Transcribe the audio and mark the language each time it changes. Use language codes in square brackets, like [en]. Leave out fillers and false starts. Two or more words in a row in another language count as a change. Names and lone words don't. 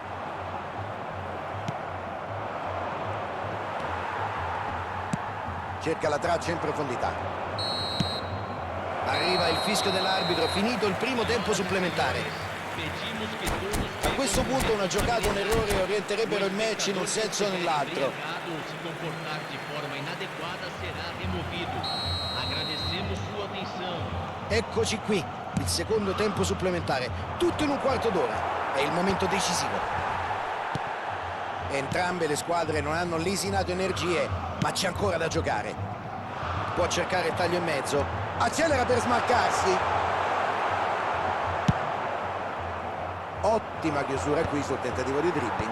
[it] Cerca la traccia in profondità. Arriva il fischio dell'arbitro, finito il primo tempo supplementare. A questo punto una giocata o un errore orienterebbero il match in un senso o nell'altro. [pt] Se comportar de forma inadequada será removido. Agradecemos sua atenção. [it] Eccoci qui, il secondo tempo supplementare, tutto in un quarto d'ora. È il momento decisivo. Entrambe le squadre non hanno lesinato energie, ma c'è ancora da giocare. Può cercare il taglio in mezzo. Accelera per smarcarsi. Ottima chiusura qui sul tentativo di dribbling.